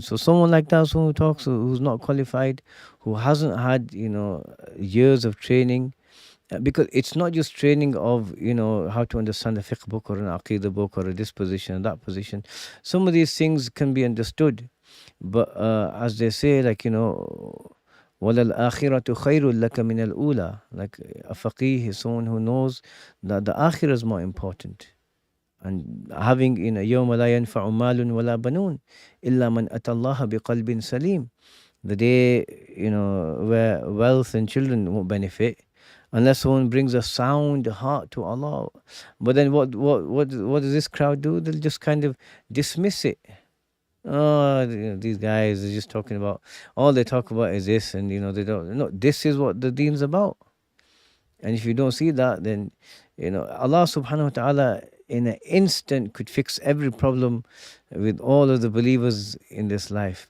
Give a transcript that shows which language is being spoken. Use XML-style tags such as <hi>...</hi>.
<en>So someone like that, someone who talks, who's not qualified, who hasn't had, years of training, because it's not just training of, how to understand a fiqh book or an aqidah book or a this position and that position. Some of these things can be understood, but as they say, like,</en> <ar>وَلَلْآخِرَةُ خَيْرٌ لَكَ مِنَ الْأُولَى.</ar> <en>Like a faqih is someone who knows that the akhirah is more important. And having</en> <ar>يَوْمَ لَا يَنْفَعُ مَالٌ وَلَا بَنُونَ إِلَّا مَنْ أَتَى اللَّهَ بِقَلْبٍ سَلِيمٍ.</ar> <en>The day, where wealth and children won't benefit unless someone brings a sound heart to Allah. But then what does this crowd do? They'll just kind of dismiss it. Oh, these guys are just talking about, all they talk about is this, and they don't. No, this is what the deen's about. And if you don't see that, then Allah subhanahu wa ta'ala in an instant could fix every problem with all of the believers in this life.</en>